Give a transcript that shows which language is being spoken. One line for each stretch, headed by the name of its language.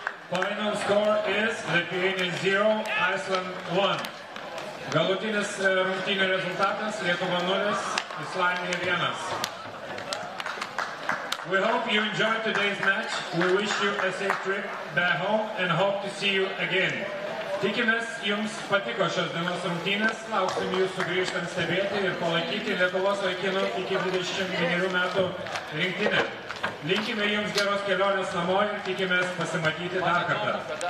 English: Final score is Lithuania 0, Iceland 1.
Lithuanian: Galutinis rungtynių rezultatas Lietuva 0, Islandija 1.
English: We hope you enjoyed today's match. We wish you a safe trip back home and hope to see you again.
Lithuanian: Tikimės, jums patiko šios dienos rungtynės, lauksim jūsų grįžtant stebėti ir palaikyti Lietuvos vaikinų iki 21 metų rinktinę. Linkime jums geros kelionės namo ir tikimės pasimatyti dar kartą.